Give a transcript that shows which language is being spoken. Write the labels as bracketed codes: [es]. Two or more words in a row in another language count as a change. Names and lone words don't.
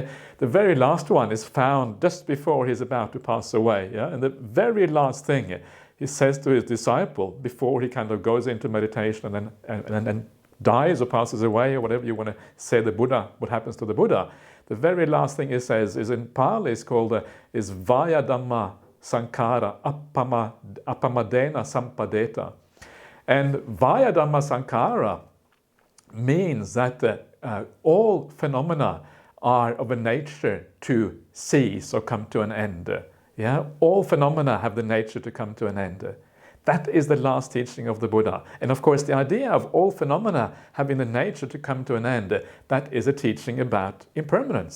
[en] The very last one is found just before he's about to pass away. Yeah? And the very last thing he says to his disciple before he kind of goes into meditation and then dies or passes away, or whatever you want to say the Buddha, what happens to the Buddha. The very last thing he says is in Pali, is called is [pi] Vaya Dhamma Sankara Appamadena Sampadeta. [en] And [pi] Vaya Dhamma Sankara [en] means that all phenomena are of a nature to cease or come to an end. Yeah, all phenomena have the nature to come to an end. That is the last teaching of the Buddha. And of course, the idea of all phenomena having the nature to come to an end, that is a teaching about impermanence.